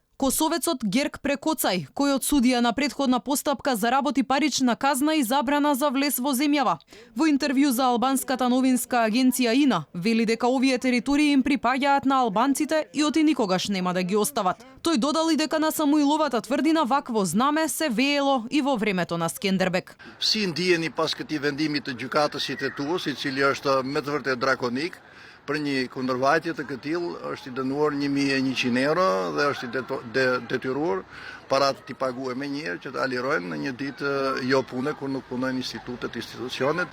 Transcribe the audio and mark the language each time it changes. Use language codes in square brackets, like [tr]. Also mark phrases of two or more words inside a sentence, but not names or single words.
[mk] Косовецот Герк Прекоцај, кој од судија на претходна постапка заработи парична казна и забрана за влез во земјава. Во интервју за албанската новинска агенција ИНА, вели дека овие територии им припаѓаат на албанците и оти никогаш нема да ги остават. Тој додал и дека на Самуиловата тврдина вакво знаме се веело и во времето на Скендербек. [sq] Si ndiheni pas këtij vendimi të gjykatës qytetuse, i cili është me të vërtetë drakonik, për një kundërvajtje të këtill është i dënuar 1.100 euro dhe është i detyruar paratë t'i paguajë me njëherë që të alirojnë në një ditë jo pune kur nuk punojnë institutet, institucionet.